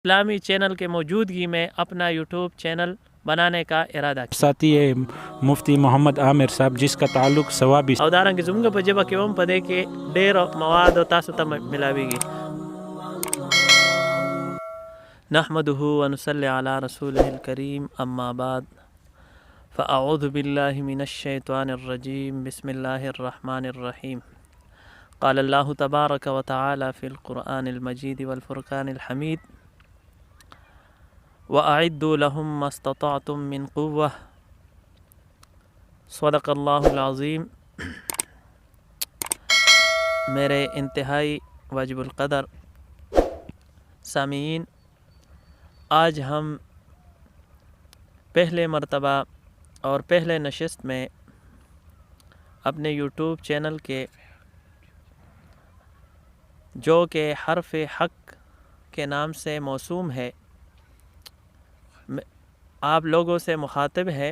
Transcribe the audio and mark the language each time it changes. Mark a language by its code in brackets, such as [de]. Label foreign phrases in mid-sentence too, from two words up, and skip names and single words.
[ur] اسلامی چینل کے موجودگی میں اپنا یوٹیوب چینل بنانے کا ارادہ کیا. ساتھی ہے مفتی محمد عامر صاحب جس کا تعلق ثوابی [ps] او دارنګه زموږ په ژبه کې هم په دې کې ډېر مواد تاسو ته ملاویږي. [ar] نحمده ونصلي على رسوله الكريم اما بعد فاعوذ بالله من الشيطان الرجيم بسم الله الرحمن الرحيم. قال الله تبارك وتعالى في القرآن المجيد والفرقان الحميد وأعدوا لهم ما استطعتم من قوة صدق اللہ العظیم. [ur] میرے انتہائی واجب القدر سامعین، آج ہم پہلے مرتبہ اور پہلے نشست میں اپنے یوٹیوب چینل کے جو کہ حرف حق کے نام سے موسوم ہے، آپ لوگوں سے مخاطب ہے.